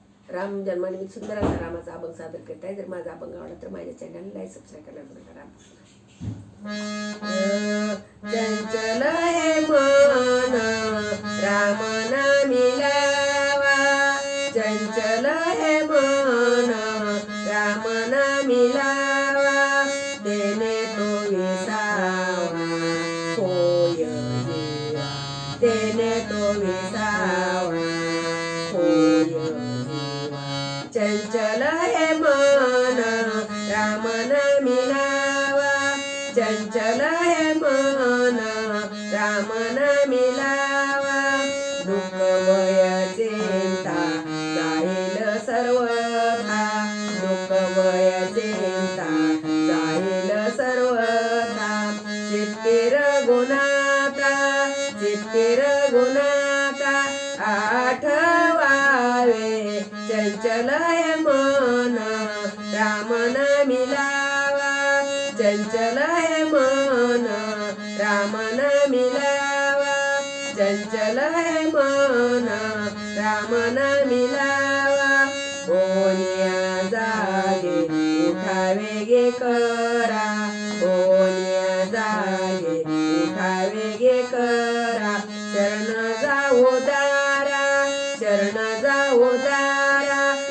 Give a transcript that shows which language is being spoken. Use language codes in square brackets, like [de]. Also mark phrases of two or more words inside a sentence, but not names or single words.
[mr] राम जन्मानिमित्त सुंदर असा रामाचा अभंग सादर करत आहे. जर माझा अभंग आवडला तर माझ्या चॅनलला [en] like subscribe [mr] करायला विसरू नका. चंचल हे मन राम नामी लावा, चंचल हे मन राम नामी लावा, तेने तो विसावा होय जीवा, तेने तो विसावा होय जीवा. चंचल हे मन राम नामी लावा, चंचल हे मन राम नामी लावा, दुःख भय चिंता जाईल सर्वथा, दुःख भय चिंता जाईल सर्वथा, चित्ती रघुनाथा, चित्ती रघुनाथा आठवावे, चंचल हे मन राम नामी लावा, चंचल हे मन राम नामी लावा, चंचल हे मन राम नामी लावा. ओनिया जागे उठावे गे करा, ओनिया जागे उठावे गे करा, शरण जाऊ दारा, शरण जाऊ दारा